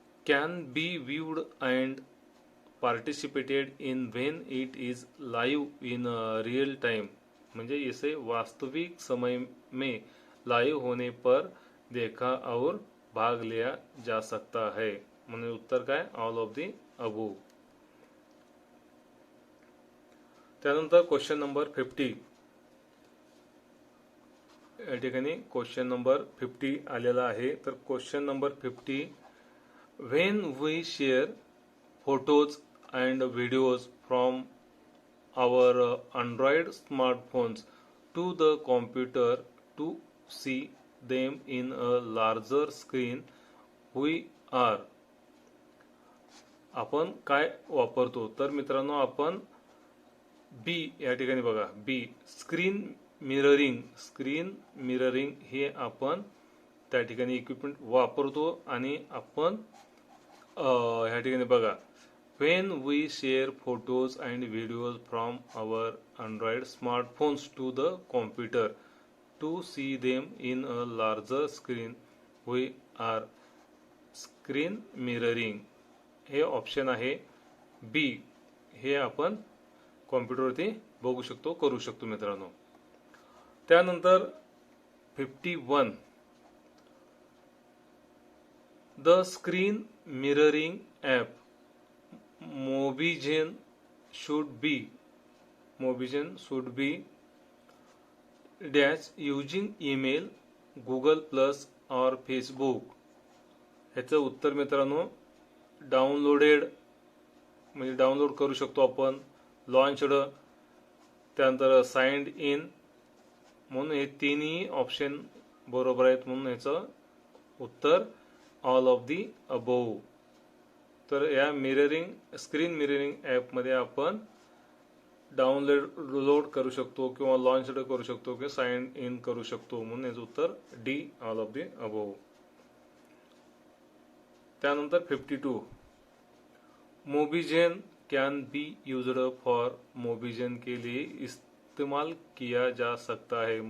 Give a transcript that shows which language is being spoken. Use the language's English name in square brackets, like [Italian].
[English] Can be viewed and participated in when it is live in real time. [Hindi] म्हणजे इसे वास्तविक समय में लाइव होने पर देखा और भाग लिया जा सकता है. [Marathi] म्हणजे उत्तर काय, [English] All of the above. [Marathi] त्यानंतर क्वेश्चन नंबर 50. या ठिकाणी क्वेश्चन नंबर 50 आलेला आहे. तर question number 50, [English] When we share photos and videos from our Android smartphones to the computer to see them in a larger screen, we are. [Marathi] आपण काय वापरतो, तर मित्रांनो आपण बी या ठिकाणी बघा, [English] B screen mirroring हे आपण त्या ठिकाणी इक्विपमेंट वापरतो आणि आपण ह्या ठिकाणी बघा, when we share photos and videos from our Android smartphones to the computer to see them in a larger screen, we are screen mirroring. [Marathi] हे ऑप्शन आहे बी, हे आपण कॉम्प्युटरवरती बघू शकतो, करू शकतो मित्रांनो. त्यानंतर 51, [English] The screen mirroring app Mobigen should be dash using email, Google Plus or Facebook. [Marathi] ह्याचं उत्तर मित्रांनो, डाउनलोडेड म्हणजे डाउनलोड करू शकतो आपण, लॉन्चड, त्यानंतर साइन्ड इन, म्हणून हे तिन्ही ऑप्शन बरोबर आहेत. म्हणून ह्याचं उत्तर [English] All of the above. [Marathi] तर या स्क्रीन मिररिंग ॲपमध्ये आपण डाउनलोड करू शकतो किंवा लॉन्च करू शकतो किंवा साइन इन करू शकतो. म्हणून याचं उत्तर D, [English] All of the above. [Hindi] त्यानंतर 52, [English] Mobizen can be used for, [Hindi] मोबिजेन के लिए इस्तेमाल किया जा सकता है.